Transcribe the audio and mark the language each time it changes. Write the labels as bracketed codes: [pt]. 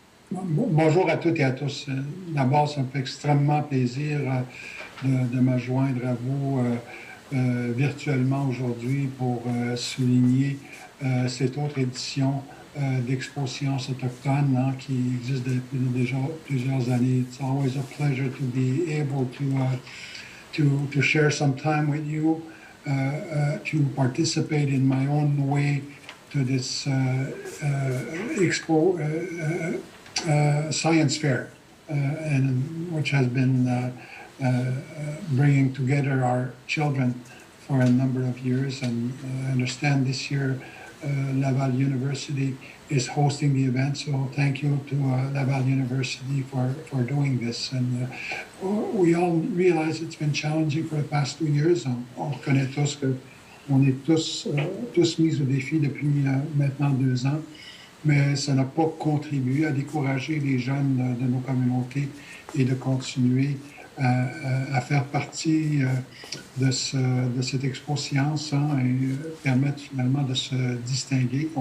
[fr] Bonjour à toutes et à tous. D'abord, ça me fait extrêmement plaisir de me joindre à vous virtuellement aujourd'hui pour souligner cette autre édition d'Expo Sciences autochtones qui existe depuis déjà plusieurs années. [en] It's always a pleasure to be able to share some time with you, to participate in my own way to this Expo Science Fair, and which has been bringing together our children for a number of years. And I understand this year Laval University is hosting the event, so thank you to Laval University for doing this. And we all realize it's been challenging for the past 2 years. [fr] On reconnaît tous qu'on est tous mis au défi depuis maintenant 2 ans, mais ça n'a pas contribué à décourager les jeunes de nos communautés et de continuer à faire partie de cette Expo Science et permettre finalement de se distinguer.